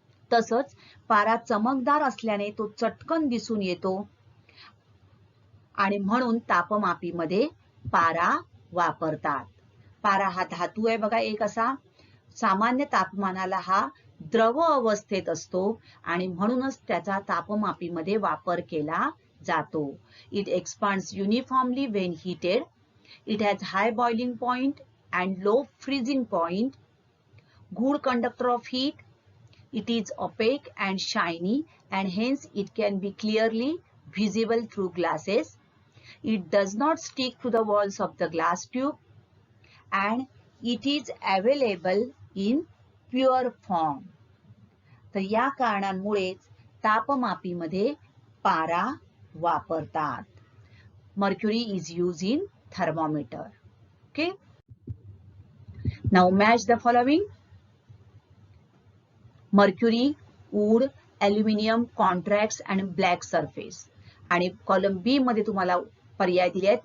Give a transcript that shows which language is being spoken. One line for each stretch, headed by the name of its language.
Marathi: तसंच पारा चमकदार असल्याने तो चटकन दिसून येतो आणि म्हणून तापमापीमध्ये पारा वापरतात. पारा हा धातू आहे बघा एक असा. सामान्य तापमानाला हा द्रव अवस्थेत असतो आणि म्हणूनच त्याचा तापमापीमध्ये वापर केला जातो.
English: It expands uniformly when heated. It has high boiling point and low freezing point. Good conductor of heat. It is opaque and shiny, and hence it can be clearly visible through glasses. It does not stick to the walls of the glass tube, and it is available in pure form.
Marathi: तर या कारणांमुळेच तापमापीमध्ये पारा वापरतात.
English: Mercury is used in thermometer. Okay. Now match the following. Mercury, wood, aluminium, contracts and black surface.
Marathi: आणि column बी मध्ये तुम्हाला पर्याय दिले आहेत.